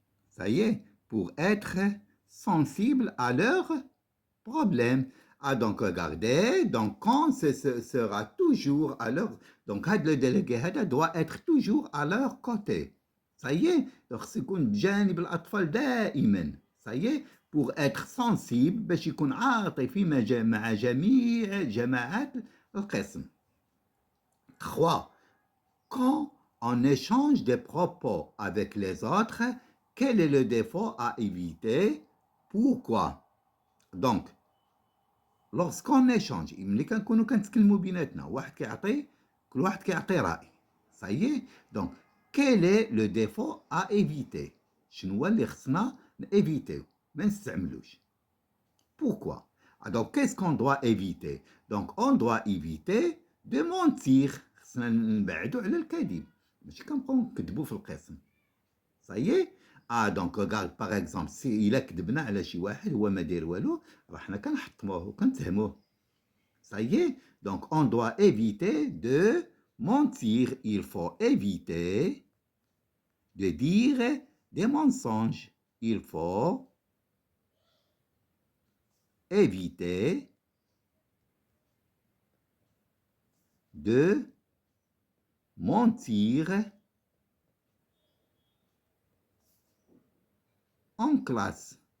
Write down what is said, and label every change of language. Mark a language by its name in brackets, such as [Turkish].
[French] Ça y est, pour être sensible à leurs problèmes. Donc regardez, donc quand ce sera toujours à leur... Donc le délégué doit être toujours à leur côté. Ça y est, donc [Arabic] سيكون بجانب الأطفال دائما. [French] Ça y est, pour être sensible [Arabic] باش يكون عاطفي مع جميع جماعات القسم. [French] 3. Quand on échange des propos avec les autres, quel est le défaut à éviter? Pourquoi? Donc, lorsqu'on échange, [Arabic] ملي كنكونوا كنتكلموا بيناتنا واحد كيعطي كل واحد كيعطي رأي. [French] Ça y est. Donc, quel est le défaut à éviter? [Arabic] شنو هو اللي خصنا éviter ما نستعملوش. [French] Pourquoi? Donc, qu'est-ce qu'on doit éviter? Donc, on doit éviter de mentir. [Arabic] خصنا نبعدوا على الكذب. ماشي كنبقاو نكذبوا في القسم. [French] Ça y est. Donc, regarde, par exemple, si [Arabic] إلا كذبنا على شي واحد هو ما داير والو راه حنا كنحطموه وكنتهموه. [French] Ça y est. Donc, on doit éviter de mentir. Il faut éviter de dire des mensonges. Il faut éviter de mentir en classe.